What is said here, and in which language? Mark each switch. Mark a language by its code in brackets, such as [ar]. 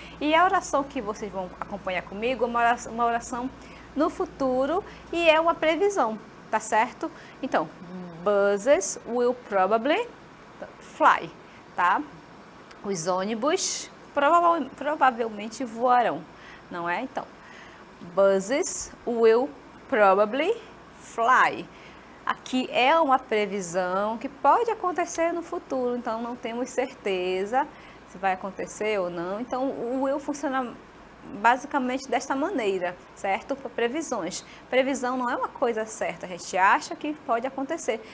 [pt] E a oração que vocês vão acompanhar comigo é uma oração no futuro e é uma previsão, tá certo? Então, [en] buses will probably fly, [pt] tá? Os ônibus provavelmente voarão, não é? Então, [en] buses will probably fly. [pt] Aqui é uma previsão que pode acontecer no futuro, então não temos certeza se vai acontecer ou não. Então, o will funciona basicamente desta maneira, certo? Para previsões. Previsão não é uma coisa certa, a gente acha que pode acontecer.